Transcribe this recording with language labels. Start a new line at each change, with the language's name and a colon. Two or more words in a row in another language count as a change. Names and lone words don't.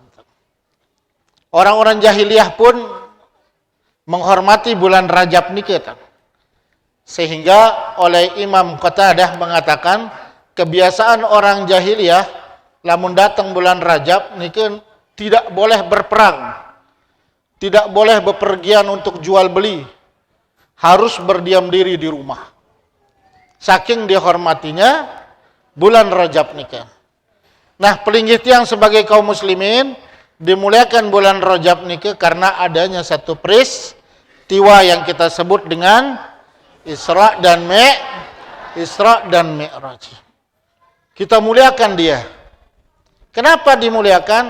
Indonesian: Orang-orang jahiliyah pun menghormati bulan Rajab niki, sehingga oleh Imam Qatadah mengatakan kebiasaan orang jahiliyah lamun datang bulan Rajab niki tidak boleh berperang, tidak boleh bepergian untuk jual beli, harus berdiam diri di rumah, saking dihormatinya bulan Rajab niki. Nah,
Sasak: pelinggih tiang
Indonesian: sebagai kaum muslimin dimuliakan bulan Rajab niki karena adanya satu peristiwa yang kita sebut dengan Isra dan Mi'raj. Kita muliakan dia. Kenapa dimuliakan?